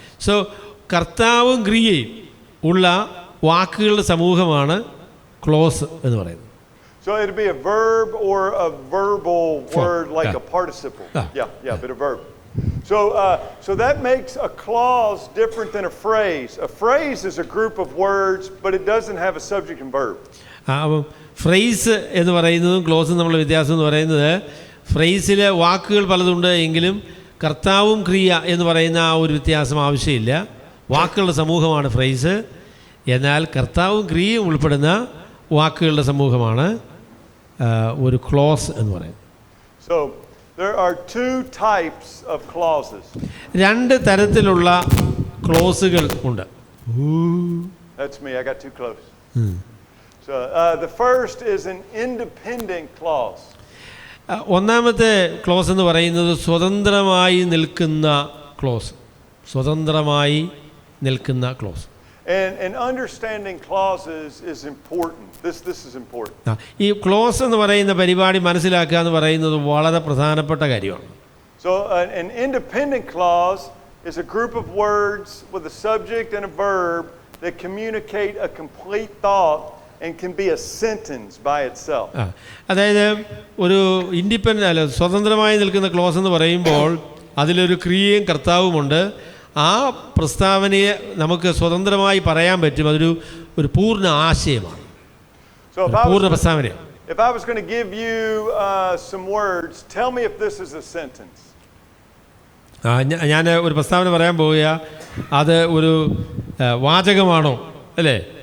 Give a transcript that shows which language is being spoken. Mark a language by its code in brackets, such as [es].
[ml] So കർത്താവും ക്രിയയും ഉള്ള വാക്കുകളുടെ സമൂഹമാണ് ക്ലോസ് എന്ന് പറയുന്നത്. [en] So it'd be a verb or a verbal word like a participle. But a verb. So that makes a clause different than a phrase. A phrase is a group of words, but it doesn't have a subject and verb. [ml] Phrase എന്ന് പറയുന്നതും ക്ലോസും തമ്മിലുള്ള വ്യത്യാസം എന്ന് പറയുന്നത്, ഫ്രേസിലെ വാക്കുകൾ പലതുണ്ട് എങ്കിലും കർത്താവും ക്രിയ എന്ന് പറയുന്ന ആ ഒരു വ്യത്യാസം ആവശ്യമില്ല. വാക്കുകളുടെ സമൂഹമാണ് ഫ്രേസ്. എന്നാൽ കർത്താവും ക്രിയയും ഉൾപ്പെടുന്ന വാക്കുകളുടെ സമൂഹമാണ് ഒരു ക്ലോസ് എന്ന് പറയുന്നത്. [en] So there are two types of clauses. [ml] രണ്ട് തരത്തിലുള്ള ക്ലോസുകൾ ഉണ്ട്. [en] That's me. I got too close. So the first is an independent clause. [ml] ഒന്നാമത്തെ ക്ലോസ് എന്ന് പറയുന്നത് സ്വതന്ത്രമായി നിൽക്കുന്ന ക്ലോസ്. സ്വതന്ത്രമായി നിൽക്കുന്ന close. [en] And understanding clauses is important. This is important. [ml] ഈ ക്ലോസ് എന്ന് പറയുന്ന പരിപാടി മനസ്സിലാക്കുക എന്ന് പറയുന്നത് വളരെ പ്രധാനപ്പെട്ട കാര്യമാണ്. [en] So an independent clause is a group of words with a subject and a verb that communicate a complete thought and can be a sentence by itself. [ml] അതായത് ഒരു സ്വതന്ത്രമായി നിൽക്കുന്ന ക്ലോസ് എന്ന് പറയുമ്പോൾ അതിലൊരു ക്രിയയും കർത്താവുമുണ്ട്. ആ പ്രസ്താവനയെ നമുക്ക് സ്വതന്ത്രമായി പറയാൻ പറ്റും. അതൊരു പൂർണ്ണ ആശയമാണ്, പൂർണ്ണ പ്രസ്താവന. [en] If I was going to give you some words, tell me if this is a sentence. [ml] ഞാൻ ഒരു പ്രസ്താവന പറയാൻ പോവുക, അത് ഒരു വാചകമാണോ അല്ലേ?